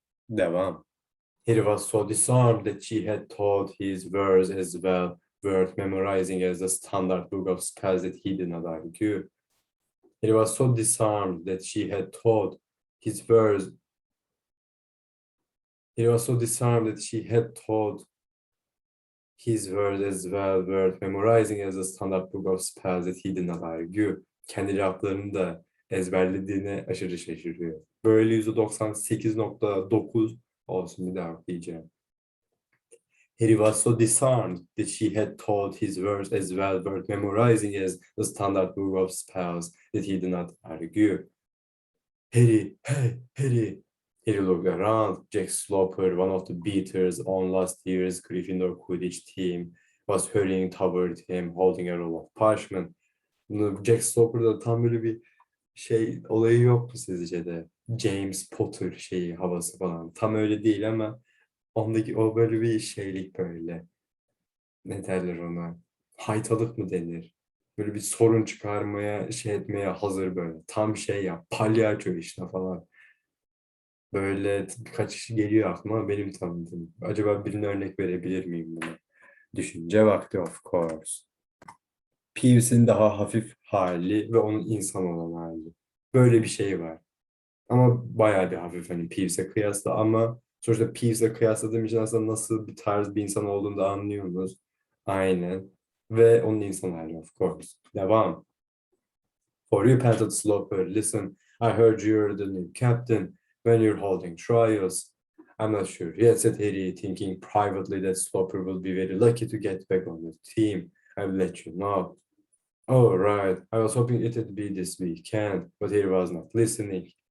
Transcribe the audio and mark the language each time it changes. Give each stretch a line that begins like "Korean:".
Turkish: Devam.
English: He was so disarmed that she had taught his verse as well, worth memorizing as the standard book of spells that he did not argue. He was so disarmed that she had taught his verse. He was so disarmed that she had taught his verse as well, worth memorizing as the standard book of spells that he did not argue.
Turkish: Kendi laflarını da ezberlediğine aşırı şaşırıyor. Böyle %98,9 olsun, bir daha diyeceğim.
English: He was so disarmed that she had taught his verse as well, worth memorizing as the standard book of spells that he did not argue. "Harry, hey, Harry." He looked around. Jack Sloper, one of the beaters on last year's Gryffindor Quidditch team, was hurrying toward him, holding a roll of parchment.
Turkish: Jack Sloper'da tam böyle bir şey olayı yok mu sizce de? James Potter şeyi havası falan. Tam öyle değil ama ondaki o böyle bir şeylik böyle. Ne derler ona? Haytalık mı denir? Böyle bir sorun çıkarmaya, şey etmeye hazır böyle. Tam şey ya, palyaço işte falan. Böyle birkaç kişi geliyor aklıma benim tanıdığım. Acaba birine örnek verebilir miyim buna? Düşünce vakti
English: of course.
Turkish: Peeves'in daha hafif hali ve onun insan olan hali. Böyle bir şey var. Ama bayağı bir hafif hani Peeves'e kıyasla ama sonuçta Peeves'e kıyasladığım için aslında nasıl bir tarz bir insan olduğunu da anlıyorsunuz. Aynen. Ve onun insan hali
English: of course.
Turkish: Devam.
English: For you, Panted Sloper, listen, I heard you're the new captain when you're holding trials. I'm not sure yet, said Harry, thinking privately that Sloper will be very lucky to get back on the team. I'll let you know. Oh, right. I was hoping it would be this weekend, but he was not listening.